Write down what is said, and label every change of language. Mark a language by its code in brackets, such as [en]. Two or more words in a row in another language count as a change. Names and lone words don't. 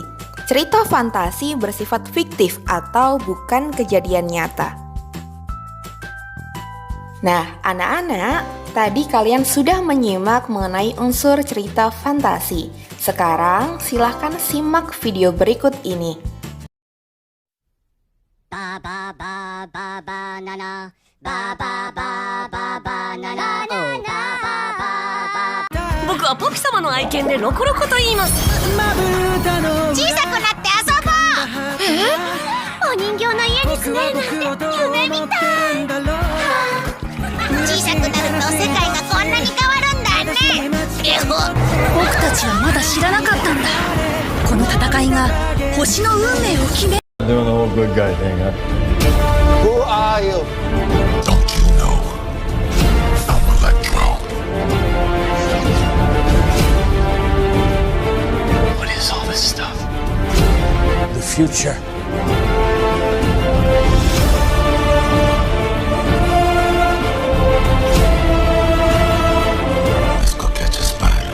[id] Cerita fantasi bersifat fiktif atau bukan kejadian nyata. Nah, anak-anak, tadi kalian sudah menyimak mengenai unsur cerita fantasi. Sekarang silahkan simak video berikut ini. [ja] 僕はポキ様の愛犬でロコロコと言います。小さくなって遊ぼう。お人形の家に住めるなんて夢みたい。小さくなると世界がこんなに変わるんだね。僕たちはまだ知らなかったんだ。この戦いが星の運命を決める。 [en] Doing the whole good guy thing, huh? Who are you? Don't you know? I'm Electro. What is all this stuff? The future. Let's go catch a spider.